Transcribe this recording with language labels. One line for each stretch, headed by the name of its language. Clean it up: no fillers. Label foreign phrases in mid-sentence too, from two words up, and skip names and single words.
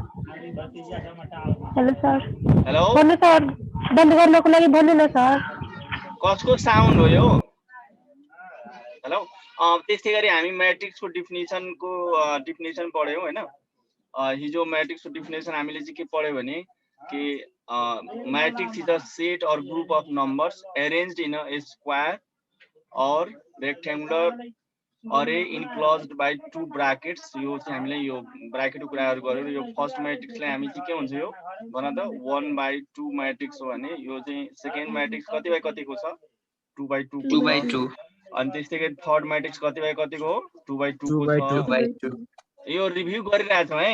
Nepali: हेलो सर। हेलो भन्नु सर, बन्द गर्नको लागि भन्नु न सर। कसको साउन्ड हो यो? हेलो। त्यस्तै गरी हामी
English: matrixको definition
Nepali: पढ्यौँ होइन। हिजो
English: matrixको definition
Nepali: हामीले चाहिँ के पढ्यो भने कि
English: matrix is a set or group of numbers arranged in a square or rectangular array enclosed by two brackets.
Nepali: यो चाहिँ हामीले यो ब्राकेटको कुराहरू गर्यो। यो
English: first matrixलाई
Nepali: हामी चाहिँ के हुन्छ यो भन त 1/2 मैट्रिक्स हो भने यो चाहिँ
English: second matrix
Nepali: कति बाई कतिको छ? 2/2 अनि त्यस्तै गरी
English: third matrix
Nepali: कति बाई कतिको हो? 2/2 को छ। यो रिभ्यू गरिरहेछौँ है।